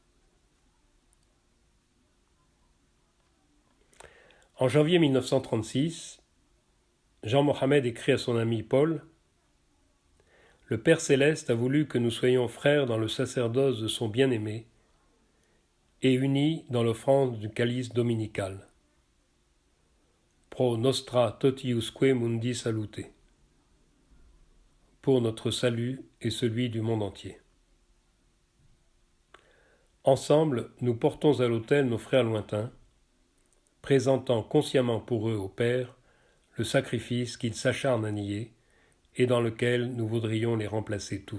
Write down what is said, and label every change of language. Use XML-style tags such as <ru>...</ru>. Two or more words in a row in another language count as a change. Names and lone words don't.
<fr>En janvier 1936, Jean-Mohamed écrit à son ami Paul « Le Père Céleste a voulu que nous soyons frères dans le sacerdoce de son bien-aimé et unis dans l'offrande du calice dominical.</fr> <la>Pro nostra totiusque mundi salute.</la> <fr>Pour notre salut et celui du monde entier. Ensemble, nous portons à l'autel nos frères lointains, présentant consciemment pour eux au Père le sacrifice qu'ils s'acharnent à nier et dans lequel nous voudrions les remplacer tous.</fr>